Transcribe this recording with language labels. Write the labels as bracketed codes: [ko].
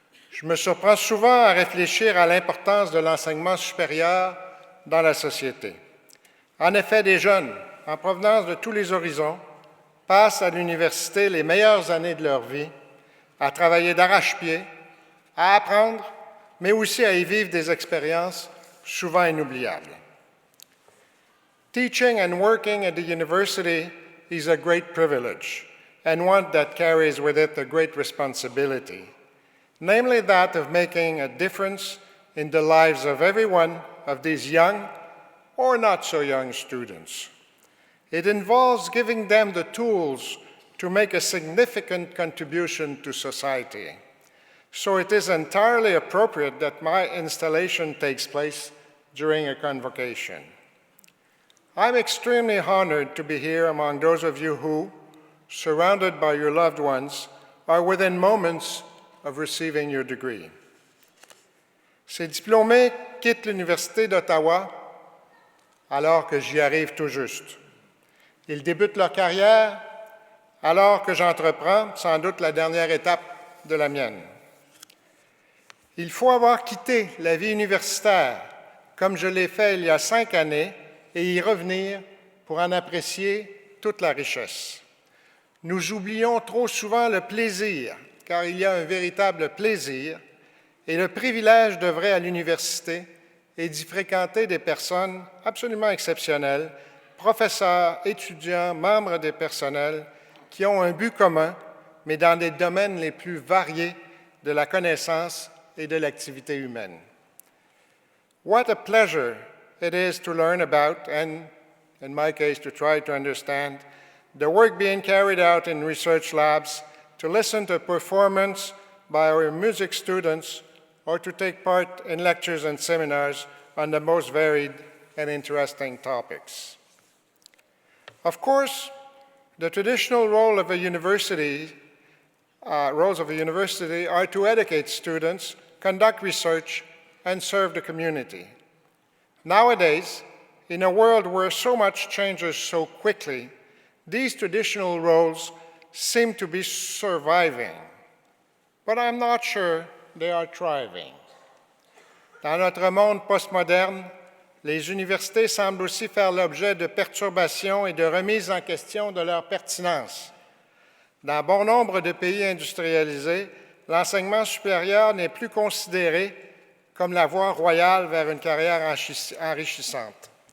[fr] Je me surprends souvent à réfléchir à l'importance de l'enseignement supérieur dans la société. En effet, des jeunes, en provenance de tous les horizons, passent à l'université les meilleures années de leur vie, à travailler d'arrache-pied, à apprendre, mais aussi à y vivre des expériences souvent inoubliables. [en] Teaching and working at the university is a great privilege, and one that carries with it a great responsibility, namely that of making a difference in the lives of every one of these young or not so young students. It involves giving them the tools to make a significant contribution to society. So it is entirely appropriate that my installation takes place during a convocation. I'm extremely honored to be here among those of you who, surrounded by your loved ones, are within moments of receiving your degree. [fr] Ces diplômés quittent l'Université d'Ottawa alors que j'y arrive tout juste. Ils débutent leur carrière alors que j'entreprends sans doute la dernière étape de la mienne. Il faut avoir quitté la vie universitaire, comme je l'ai fait il y a 5 années, et y revenir pour en apprécier toute la richesse. Nous oublions trop souvent le plaisir, car il y a un véritable plaisir, et le privilège d'œuvrer à l'université et d'y fréquenter des personnes absolument exceptionnelles, professeurs, étudiants, membres des personnels, qui ont un but commun, mais dans des domaines les plus variés de la connaissance et de l'activité humaine. [en] What a pleasure it is to learn about, and in my case, to try to understand, the work being carried out in research labs, to listen to performance by our music students, or to take part in lectures and seminars on the most varied and interesting topics. Of course, the traditional roles of a university are to educate students, conduct research, and serve the community. Nowadays, in a world where so much changes so quickly, these traditional roles seem to be surviving, but I'm not sure they are thriving. [fr] Dans notre monde postmoderne, les universités semblent aussi faire l'objet de perturbations et de remises en question de leur pertinence. Dans bon nombre de pays industrialisés, l'enseignement supérieur n'est plus considéré comme la voie royale vers une carrière enrichissante.